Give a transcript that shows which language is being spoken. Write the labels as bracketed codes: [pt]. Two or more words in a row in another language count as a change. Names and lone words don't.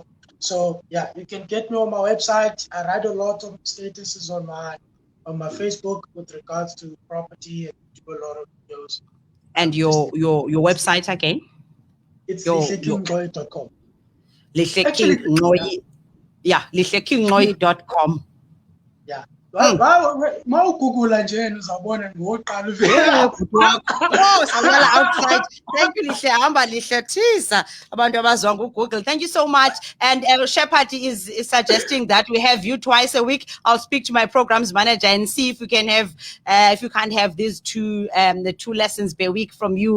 [en] So yeah, you can get me on my website. I write a lot of statuses on my Facebook with regards to property and do a lot of videos. And your website again? It's lihlekinggoy.com. lihlekinggoy.com. Yeah. [nd] Mawugugula nje uzabona ngoqala uvela. [en] Outside. Thank you, Lihle. [nd] Hamba Lihle Tisa. Abantu abazwa Google. [en] Thank you so much. And Shepherd is suggesting that we have you twice a week. I'll speak to my programs manager and see if we can have if you can't have these the 2 lessons per week from you.